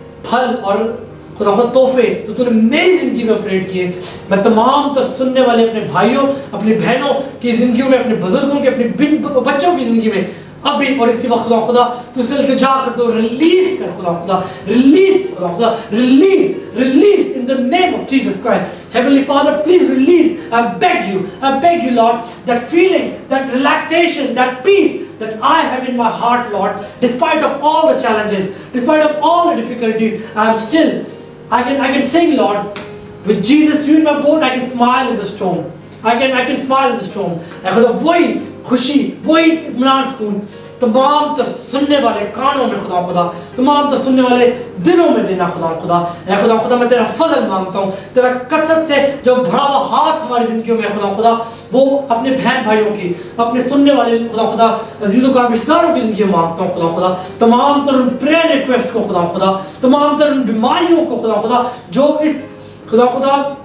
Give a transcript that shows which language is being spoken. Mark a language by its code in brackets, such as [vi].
[ur] پھل اور خدا تحفے جو تو نے میری زندگی میں آپریٹ کیے، میں تمام تر سننے والے اپنے بھائیوں، اپنی بہنوں کی زندگیوں میں، اپنے بزرگوں کے، اپنے بچوں کی زندگی میں ابھی اور اسی وقت خدا تو سے التجا کر دو، ریلیز کر خدا release release [en] in the name of Jesus Christ. Heavenly Father, please release. I beg you Lord, that feeling, that relaxation, that peace that I have in my heart, Lord, despite of all the challenges, despite of all the difficulties, I can sing, Lord, with Jesus in my boat, I can smile in the storm. I can smile in the storm. [ur] خدا وہی خوشی، وہی اطمینان، سکون تمام تر سننے والے کانوں میں خدا تمام تر سننے والے دلوں میں دینا خدا اے خدا میں تیرا فضل مانگتا ہوں، تیرا کثرت سے جو بڑھا ہوا ہاتھ ہماری زندگیوں میں خدا وہ اپنے بہن بھائیوں کی، اپنے سننے والے خدا عزیزوں کا رشتہ داروں کی زندگی میں مانگتا ہوں خدا تمام تر ان پریئر ریکویسٹ کو خدا تمام تر ان بیماریوں کو خدا جو اس خدا